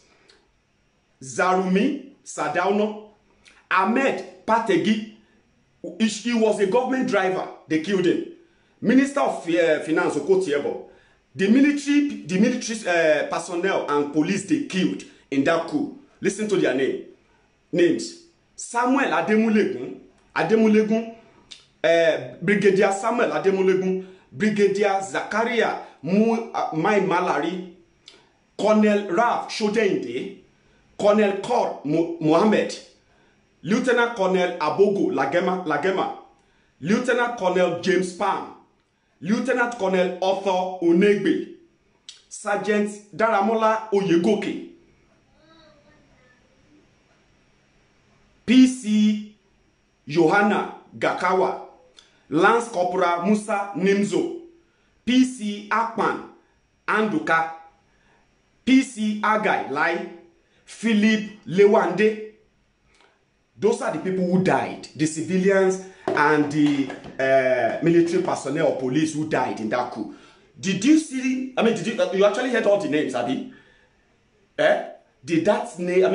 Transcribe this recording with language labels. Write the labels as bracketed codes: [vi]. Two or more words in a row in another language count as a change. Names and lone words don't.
[en] Zarumi Sadauno, Ahmed Pategi. He was a government driver. They killed him. Minister of Finance Okotiebo. The military personnel and police they killed in that coup. Listen to their names. Samuel Ademulegun, Brigadier Samuel Ademulegun, Brigadier Zakaria Mai Malari, Colonel Raf Shodeinde, Colonel Kor Mohammed, Lieutenant Colonel Abogo Lagema, Lieutenant Colonel James Palm, Lieutenant Colonel Arthur Onegbe, Sergeant Daramola Oyegoke, PC Johanna Gakawa, Lance Corporal Musa Nimzo, PC Akpan Anduka, PC Agai Lai, Philip Lewande. Those are the people who died, the civilians and the military personnel or police who died in that coup. Did you see? You actually heard all the names, Abi? Did that name?